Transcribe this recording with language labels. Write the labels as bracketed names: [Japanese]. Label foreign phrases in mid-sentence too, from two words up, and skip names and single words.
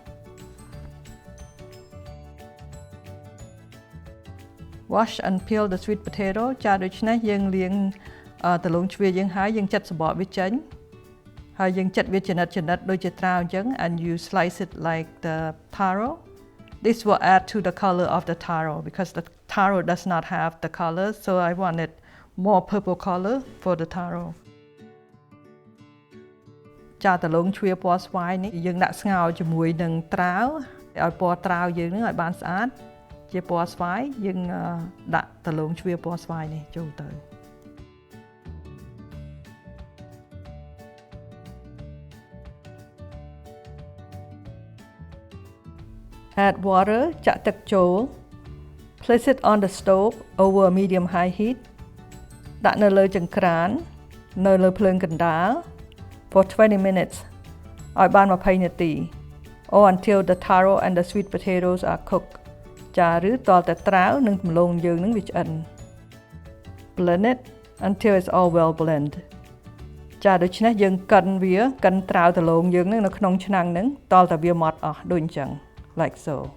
[English] Wash and peel the sweet potato [Khmer] ចាដូច្នេះយើងលាងដលូងជ្វាយើងហើយយើងចិតសំបកវាចេញហើយយើងចិតវាចំណិតដូចជាត្រាវអញ្ចឹង [English] and you slice it like the taro This will add to the color of the taro because the taro does not have the color so I wanted more purple color for the taro [Khmer] ចាដលូងជ្វាពណ៌ស្វាយនេះយើងដាក់ស្ងោរជាមួយនឹងត្រាវឲ្យពណ៌ត្រាវយើងនឹងឲ្យបានស្អាតជាពណ៌ស្វាយយើងដាក់ដលូងជ្វាពណ៌ស្វាយនេះចូលទៅ [English] Add water [Khmer] ចាក់ទឹកចូល [English] Place it on the stove over a medium high heat [Khmer] ដាក់នៅលើចង្ក្រាននៅ លើភ្លើងកណ្ដាល [English] for 20 minutes [Khmer] ឲ្យបាន20នាទី [English] or until the taro and the sweet potatoes are cooked [Khmer] ចាឬតតែត្រាវនិងដំឡូងយើងនឹងវាឆ្អិន [English] Blend it until it's all well blend [Khmer] ចាដូច្នេះយើងកិនវាកិនត្រាវដំឡូងយើងនឹងនៅក្នុងឆ្នាំងនឹងតតែវាម៉ត់អស់ដូចអញ្ចឹង [English] like so